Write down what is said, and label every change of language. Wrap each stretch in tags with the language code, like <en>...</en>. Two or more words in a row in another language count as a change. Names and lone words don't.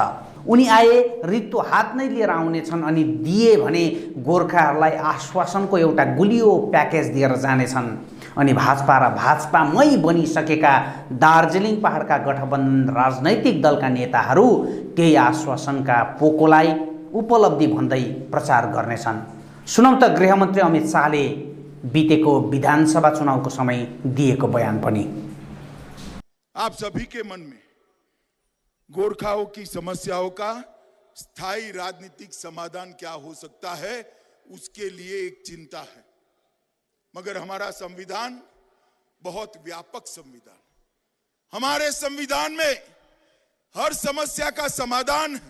<ne>उनी आए रित्तो हात नै लिएर आउनेछन् अनि दिए भने गोर्खाहरूलाई आश्वासनको एउटा गुलियो प्याकेज दिएर जानेछन् अनि भाजपा र भाजपामै बनिसकेका दार्जिलिङ पहाडका गठबन्धन राजनैतिक दलका नेताहरू त्यही आश्वासनका पोकोलाई उपलब्धि भन्दै प्रचार गर्नेछन्। सुनौ त गृहमन्त्री अमित शाहले बितेको विधानसभा चुनावको समय दिएको बयान पनि।</ne> <hi>आप सभी के मन में गोरखाओं की समस्याओं का स्थायी राजनीतिक समाधान क्या हो सकता है उसके लिए एक चिंता है। मगर हमारा संविधान बहुत व्यापक संविधान, हमारे संविधान में हर समस्या का समाधान है।</hi>